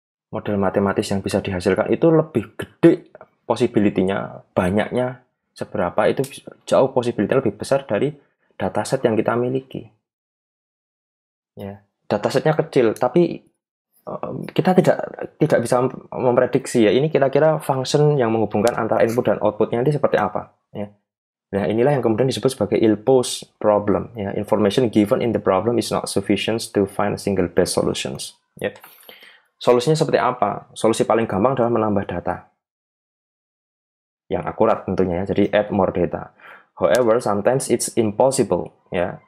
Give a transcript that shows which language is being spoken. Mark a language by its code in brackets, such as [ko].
[id] Model matematis yang bisa dihasilkan itu lebih gede possibility-nya, banyaknya seberapa, itu jauh possibility lebih besar dari dataset yang kita miliki, ya. Datasetnya kecil, tapi kita tidak bisa memprediksi, ya, ini kira-kira function yang menghubungkan antara input dan outputnya ini seperti apa, ya. Nah, inilah yang kemudian disebut sebagai ill-posed problem, ya. [en] Information given in the problem is not sufficient to find single best solutions, ya. [id] Solusinya seperti apa? Solusi paling gampang adalah menambah data. yang akurat tentunya ya. Jadi [en] add more data. However, sometimes it's impossible ya.